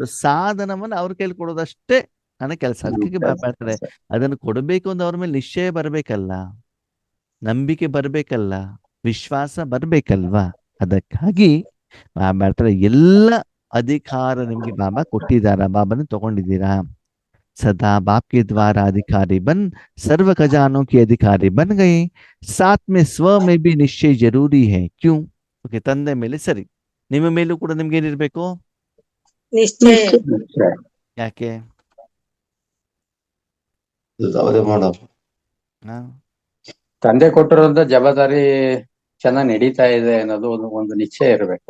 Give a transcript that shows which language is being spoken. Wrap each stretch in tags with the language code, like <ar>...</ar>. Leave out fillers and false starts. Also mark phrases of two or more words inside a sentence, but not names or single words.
<kn>ಸಾಧನವನ್ನ ಅವ್ರ ಕೈಲಿ ಕೊಡೋದಷ್ಟೇ ನನ್ನ ಕೆಲಸ. ಅದಕ್ಕೆ ಮಾಡ್ತಾರೆ, ಅದನ್ನು ಕೊಡಬೇಕು ಅಂತ ಅವ್ರ ಮೇಲೆ ನಿಶ್ಚಯ ಬರ್ಬೇಕಲ್ಲ, ನಂಬಿಕೆ ಬರ್ಬೇಕಲ್ಲ, ವಿಶ್ವಾಸ ಬರ್ಬೇಕಲ್ವಾ. ಅದಕ್ಕಾಗಿ ಮಾಡ್ತಾರೆ. ಎಲ್ಲ ಅಧಿಕಾರ ನಿಮ್ಗೆ ಬಾಬಾ ಕೊಟ್ಟಿದ್ದಾರ, ಬಾಬಾನ ತಗೊಂಡಿದ್ದೀರಾ.</kn> <hi>सदा बाप के द्वारा अधिकारी बन सर्व खजानों के अधिकारी बन गए। साथ में स्व में भी निश्चय जरूरी है। क्यों? ओके,</hi> <kn>ತಂದೆ ಮೇಲೆ ಸರಿ, ನಿಮ್ಮ ಮೇಲೂ ಕೂಡ ನಿಮ್ಗೆ ಏನಿರ್ಬೇಕು? ನಿಶ್ಚಯ. ಯಾಕೆ? ಅವರೇ ಮಾಡೋರು. ತಂದೆ ಕೊಟ್ಟಿರೋಂತ ಜವಾಬ್ದಾರಿ ಚೆನ್ನಾಗಿ ನಡೀತಾ ಇದೆ ಅನ್ನೋದು ಒಂದು ನಿಶ್ಚಯ ಇರಬೇಕು.</kn>